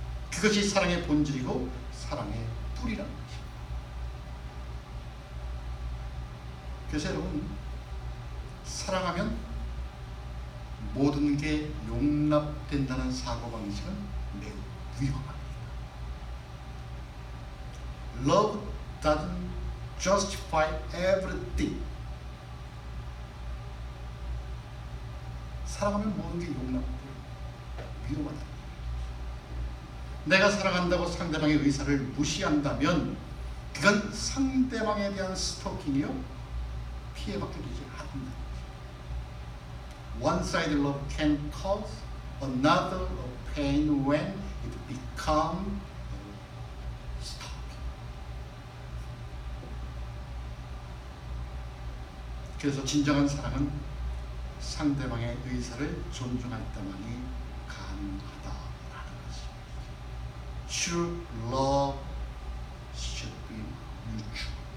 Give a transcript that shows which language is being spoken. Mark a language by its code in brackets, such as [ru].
[ko] 그것이 사랑의 본질이고 사랑의 뿌리라는 것입니다. 그래서 여러분, 사랑하면 모든 게 용납된다는 사고방식은 매우 위험합니다. [en] Love doesn't justify everything. [ko] 사랑하면 모든 게 용납돼요. 위험하다. 내가 사랑한다고 상대방의 의사를 무시한다면 그건 상대방에 대한 스토킹이요, 피해받게 되지 않는다. [en] One-sided love can cause another pain when it becomes stalking. [ko] 그래서 진정한 사랑은 상대방의 의사를 존중할 때만이 가능하다라는 것입니다. [en] True love should be mutual.